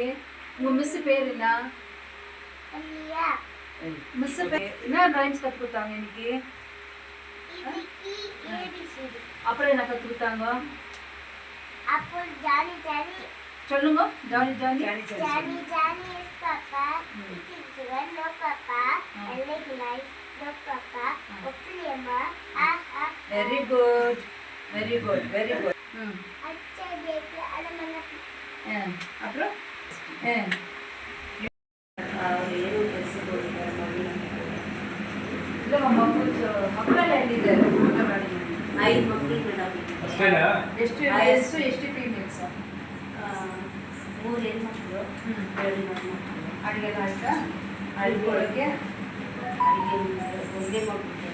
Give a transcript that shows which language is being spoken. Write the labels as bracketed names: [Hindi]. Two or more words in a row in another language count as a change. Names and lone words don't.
[Tamil] உங்கள் மிஸ் பேர் என்ன? மிஸ் பேர் என்ன ரைம்ஸ் கற்றுக் கொடுத்தாங்க இன்னைக்கு? அப்புறம் என்ன கற்றுக் கொடுத்தாங்க சொல்லுங்க. [English] Johny Johny very good very good very good. [Tamil] அப்புறம் இல்லைம்மா, [Kannada] ಮಕ್ಕಳೆಲ್ಲ ಎಲ್ಲಿದ್ದಾರೆ? 5 ಮಕ್ಕಳು ಮೇಡಮ್. ಎಷ್ಟು ವಯಸ್ಸು, ಎಷ್ಟು ಫೀಮೇಲ್ಸ್? 3 ಹೆಣ್ಮಕ್ಳು, 2 ಮಕ್ಕಳು. ಅಡುಗೆ ಆಯ್ತಾ? ಅಡುಗೆ ಒಳಗೆ ಅಡುಗೆ ಒಂದೇ ಮಕ್ಕಳು